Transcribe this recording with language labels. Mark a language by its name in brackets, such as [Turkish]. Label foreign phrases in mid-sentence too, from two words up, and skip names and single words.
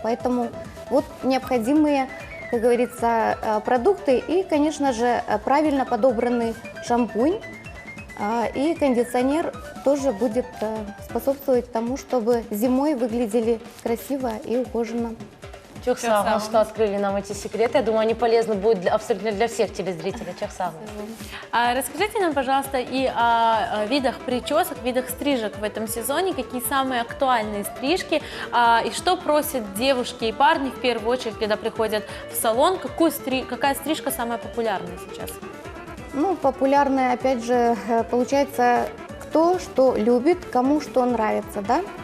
[Russian] Поэтому вот необходимые, как говорится, продукты и, конечно же, правильно подобранный шампунь. И кондиционер тоже будет способствовать тому, чтобы зимой выглядели красиво и ухоженно. [Turkish] Çok sağ olun, [Russian] что открыли нам эти секреты. Я думаю, они полезны будут абсолютно для всех телезрителей. [Turkish] Çok sağ olun. [Russian] Расскажите нам, пожалуйста, и о видах причесок, видах стрижек в этом сезоне, какие самые актуальные стрижки, и что просят девушки и парни в первую очередь, когда приходят в салон, какая стрижка самая популярная сейчас? Ну, популярная, опять же, получается, кто что любит, кому что нравится, да.